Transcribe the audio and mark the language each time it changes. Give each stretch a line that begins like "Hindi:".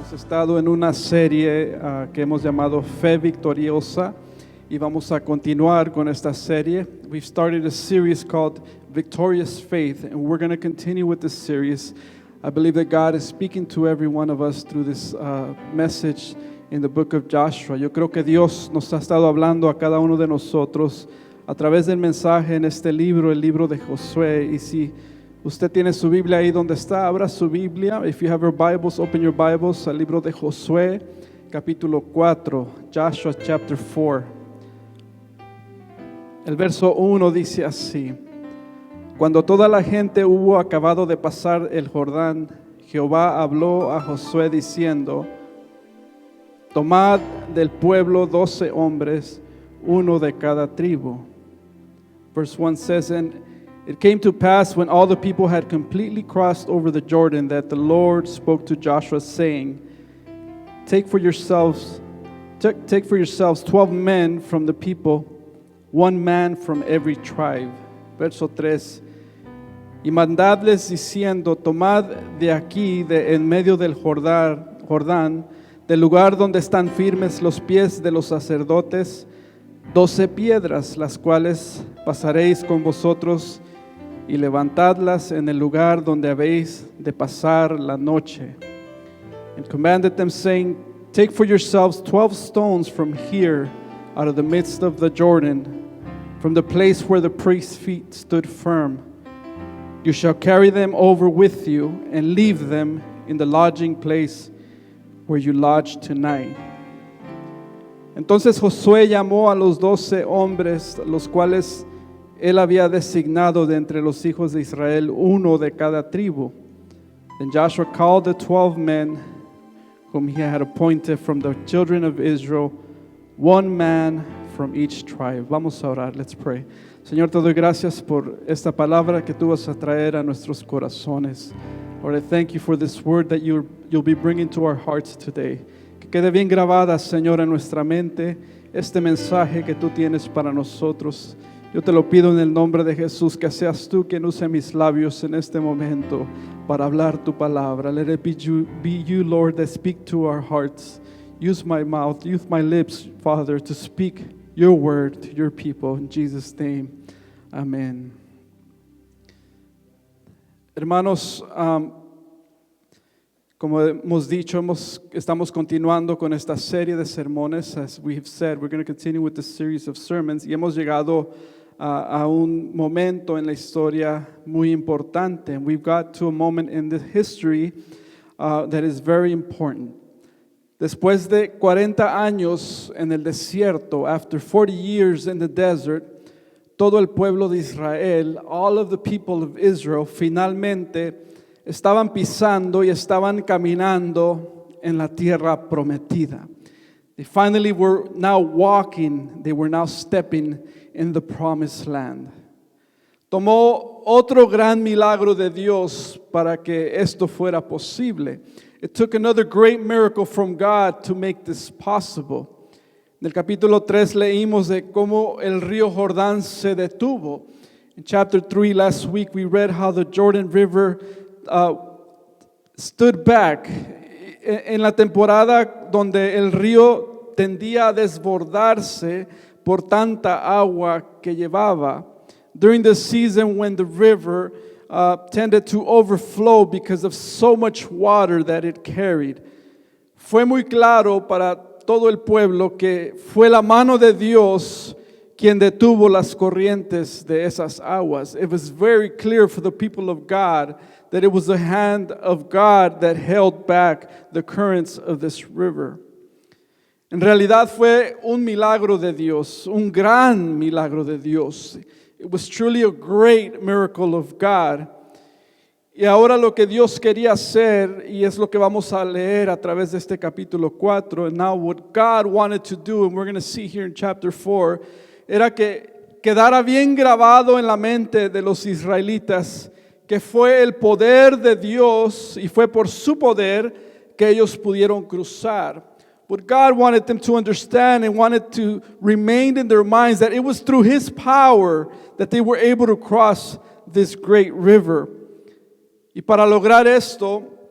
Spanish: estado en una serie que hemos llamado Fe Victoriosa y vamos a continuar con esta serie.
English: We've started a series called Victorious Faith, and we're going to continue with this series. I believe that God is speaking to every one of us through this message in the book of Joshua.
Spanish: Yo creo que Dios nos ha estado hablando a cada uno de nosotros a través del mensaje en este libro, el libro de Josué. Y si usted tiene su Biblia ahí donde está, abra su Biblia.
English: If you have your Bibles, open your Bibles
Spanish: al libro de Josué, capítulo 4,
English: Joshua chapter 4.
Spanish: El verso 1 dice así: Cuando toda la gente hubo acabado de pasar el Jordán, Jehová habló a Josué diciendo: Tomad del pueblo 12 hombres, uno de cada tribu.
English: Verse 1 says, And it came to pass when all the people had completely crossed over the Jordan that the Lord spoke to Joshua, saying, Take for yourselves 12 men from the people, one man from every tribe.
Spanish: Verso 3. Y mandadles diciendo: Tomad de aquí, de en medio del Jordán, del lugar donde están firmes los pies de los sacerdotes, 12 piedras, las cuales pasaréis con vosotros, y levantadlas en el lugar donde habéis de pasar la noche.
English: And commanded them, saying, Take for yourselves 12 stones from here, out of the midst of the Jordan, from the place where the priest's feet stood firm. You shall carry them over with you, and leave them in the lodging place where you lodge tonight.
Spanish: Entonces Josué llamó a los 12 hombres, los cuales él había designado de entre los hijos de Israel, uno de cada tribu.
English: Then Joshua called the 12 men whom he had appointed from the children of Israel, one man from each tribe.
Spanish: Vamos a orar,
English: let's pray.
Spanish: Señor, te doy gracias por esta palabra que tú vas a traer a nuestros corazones.
English: Lord, I thank you for this word that you'll be bringing to our hearts today.
Spanish: Que quede bien grabada, Señor, en nuestra mente este mensaje que tú tienes para nosotros. Yo te lo pido en el nombre de Jesús, que seas tú quien use mis labios en este momento para hablar tu palabra.
English: Let it be you, Lord, that speak to our hearts. Use my mouth, use my lips, Father, to speak your word to your people. In Jesus' name, amen.
Spanish: Hermanos, como hemos dicho, estamos continuando con esta serie de sermones.
English: As we have said, we're going to continue with this series of sermons.
Spanish: Y hemos llegado a un momento en la historia muy importante.
English: And we've got to a moment in the history that is very important.
Spanish: Después de 40 años en el desierto,
English: after 40 years in the desert,
Spanish: todo el pueblo de Israel,
English: all of the people of Israel,
Spanish: finalmente estaban pisando y estaban caminando en la tierra prometida.
English: They finally were now walking, they were now stepping in the promised land.
Spanish: Tomó otro gran milagro de Dios para que esto fuera posible.
English: It took another great miracle from God to make this possible.
Spanish: En el capítulo 3 leímos de cómo el río Jordán se detuvo.
English: In chapter 3 last week we read how the Jordan River stood back.
Spanish: En la temporada donde el río tendía a desbordarse por tanta agua que llevaba.
English: During the season when the river tended to overflow because of so much water that it carried.
Spanish: Fue muy claro para todo el pueblo que fue la mano de Dios quien detuvo las corrientes de esas aguas.
English: It was very clear for the people of God that it was the hand of God that held back the currents of this river.
Spanish: En realidad fue un milagro de Dios, un gran milagro de Dios.
English: It was truly a great miracle of God.
Spanish: Y ahora lo que Dios quería hacer, y es lo que vamos a leer a través de este capítulo 4,
English: and now what God wanted to do, and we're going to see here in chapter 4,
Spanish: era que quedara bien grabado en la mente de los israelitas que fue el poder de Dios y fue por su poder que ellos pudieron cruzar.
English: What God wanted them to understand and wanted to remain in their minds that it was through His power that they were able to cross this great river.
Spanish: Y para lograr esto,